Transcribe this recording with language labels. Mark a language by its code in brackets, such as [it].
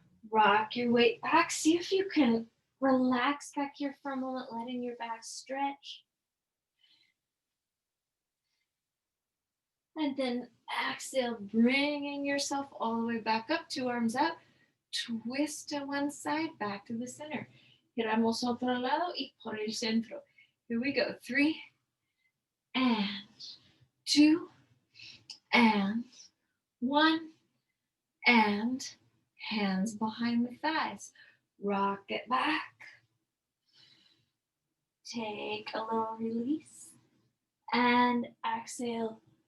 [en] Rock your weight back. See if you can relax back here for a moment, letting your back stretch. And then exhale, bringing yourself all the way back up, 2 arms up. Twist to one side, back to the center. [es] Giramos otro lado y por el centro. [en] Here we go. 3 and 2 and 1 and hands behind the thighs. Rock it back. Take a little release and exhale.